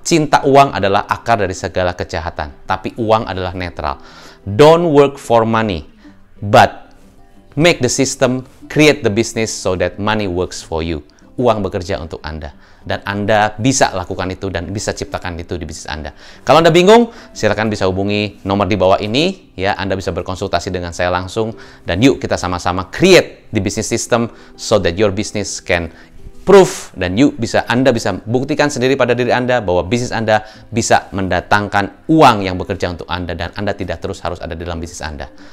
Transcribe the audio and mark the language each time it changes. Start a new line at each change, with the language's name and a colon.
Indonesian: Cinta uang adalah akar dari segala kejahatan, tapi uang adalah netral.
English: Don't work for money, but make the system, create the business so that money works for you.
Indonesian: Uang bekerja untuk Anda. Dan Anda bisa lakukan itu dan bisa ciptakan itu di bisnis Anda. Kalau Anda bingung, silakan bisa hubungi nomor di bawah ini. Ya, Anda bisa berkonsultasi dengan saya langsung. Dan yuk kita sama-sama
English: create the business system so that your business can proof.
Indonesian: Dan Anda bisa buktikan sendiri pada diri Anda bahwa bisnis Anda bisa mendatangkan uang yang bekerja untuk Anda. Dan Anda tidak terus harus ada di dalam bisnis Anda.